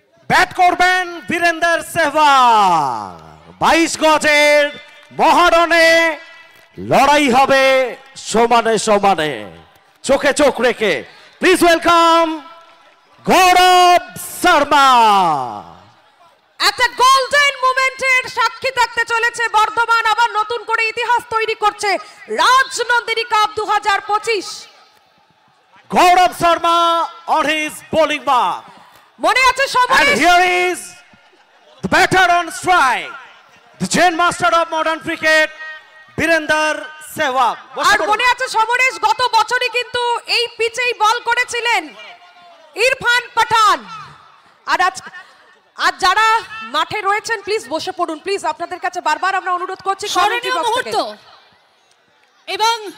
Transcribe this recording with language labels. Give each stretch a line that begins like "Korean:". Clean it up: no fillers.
Bangla: Bat করবেন বীরেন্দ্র সেহবাগ। 22 গজের মহারণে লড়াই হবে সমানে সমানে, চোখে চোখ রেখে।
English: Please welcome Gaurav Sharma.
Bangla: একটা গোল্ডেন মোমেন্টের সাক্ষী থাকতে চলেছে বর্ধমান, আবার নতুন করে ইতিহাস তৈরি করছে Rajnandini cup 2025।
English: Gaurav Sharma on his bowling mark.
Bangla: মনে আছে
English: And
Bangla: Samaresh?
English: here is the batter on strike, the Zen master of modern cricket, Birinder Sehwag.
Bangla: আর মনে আছে সমরেশ, গত বছরই কিন্তু এই পিচেই বল করেছিলেন ইরফান পাঠান। আর আজ যারা মাঠে রয়েছেন প্লিজ বসে পড়ুন, প্লিজ আপনাদের কাছে বারবার আমরা অনুরোধ করছি। স্মরণীয় মুহূর্ত এবং